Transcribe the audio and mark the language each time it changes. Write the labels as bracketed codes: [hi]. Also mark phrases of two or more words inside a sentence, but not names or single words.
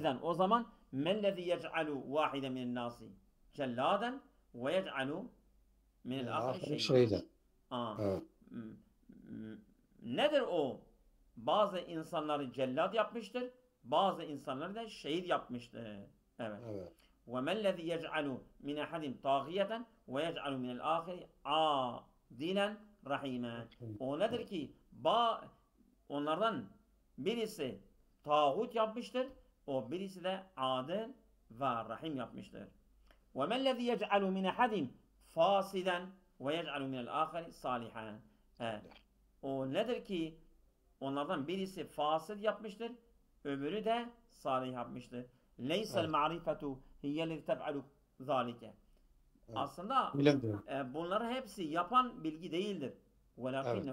[ar] İzen [tr] o zaman [ar] ما الذي يجعل واحدا من الناس جلادا ويجعل من الآخر Ahir şehîden. şeyde. Aa, [tr] Evet. nedir o? Bazı insanları cellat yapmıştır. Bazı insanları da şehit yapmıştır. Evet. Evet. [ar] وَمَا الَّذِي يَجْعَلُ مِنْ أَحَدٍ طَاغِيَةً وَيَجْعَلُ مِنَ الْآخِرِ عَادِلًا رَحِيمًا. [tr] O nedir ki? Onlardan birisi tağut yapmıştır. O birisi de adil ve rahim yapmıştır. [ar] وَمَا الَّذِي يَجْعَلُ مِنْ أَحَدٍ فَاسِدًا وَيَجْعَلُ مِنَ الْآخَرِ صَالِحًا. [tr] O nedir ki? Onlardan birisi fasid yapmıştır. Öbürü de salih yapmıştır. [ar] Leysel [tr] Evet. [ar] المعرفة هي التي تفعل ذلك. [tr] Evet. Aslında Bilimdir. bunların hepsi yapan bilgi değildir. Evet.